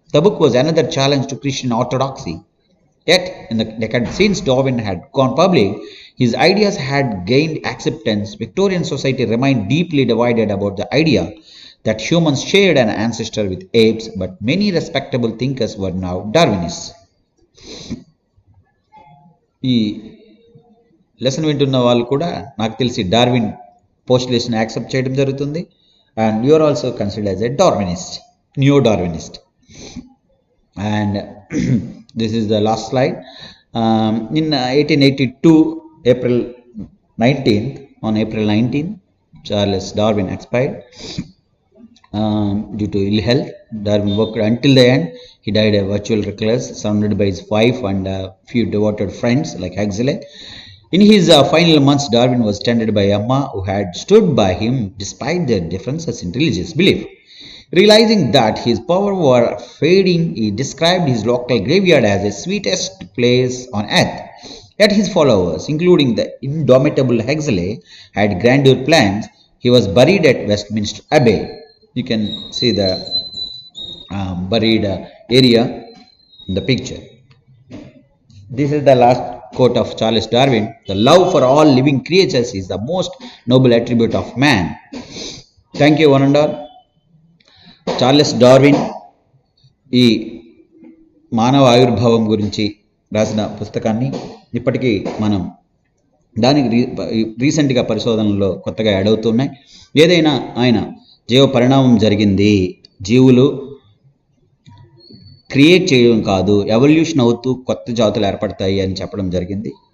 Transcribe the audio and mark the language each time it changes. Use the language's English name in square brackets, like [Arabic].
[English] The book was another challenge to Christian orthodoxy. Yet, in the decade since Darwin had gone public, his ideas had gained acceptance. Victorian society remained deeply divided about the idea that humans shared an ancestor with apes, but many respectable thinkers were now Darwinists. [Telugu] ఈ lesson వింటున్న వాళ్ళు కూడా నాకు తెలిసి Darwin పోస్టులేషన్ accept చేయడం జరుగుతుంది. [English] And you are also considered as a Darwinist, new Darwinist. And this is the last slide. In 1882, April 19th, on April 19th, Charles Darwin expired due to ill health. Darwin worked until the end. He died a virtual recluse, surrounded by his wife and a few devoted friends like Huxley. In his final months, Darwin was tended by Amma, who had stood by him despite their differences in religious belief. Realizing that his power were fading, he described his local graveyard as the sweetest place on earth. Yet his followers, including the indomitable Huxley, had grandeur plans. He was buried at Westminster Abbey. You can see the buried area in the picture. This is the last quote of Charles Darwin. The love for all living creatures is the most noble attribute of man. Thank you, one and all. [Telugu] Charles Darwin ఈ మానవ ఆవిర్భావం గురించి రాసిన పుస్తకాన్ని ఇప్పటికీ మనం దానికి రీసెంట్గా పరిశోధనలో కొత్తగా యాడ్ అవుతున్నాయి. ఏదైనా ఆయన జీవ పరిణామం జరిగింది, జీవులు క్రియేట్ చేయడం కాదు, ఎవల్యూషన్ అవుతూ కొత్త జాతులు ఏర్పడతాయి అని చెప్పడం జరిగింది.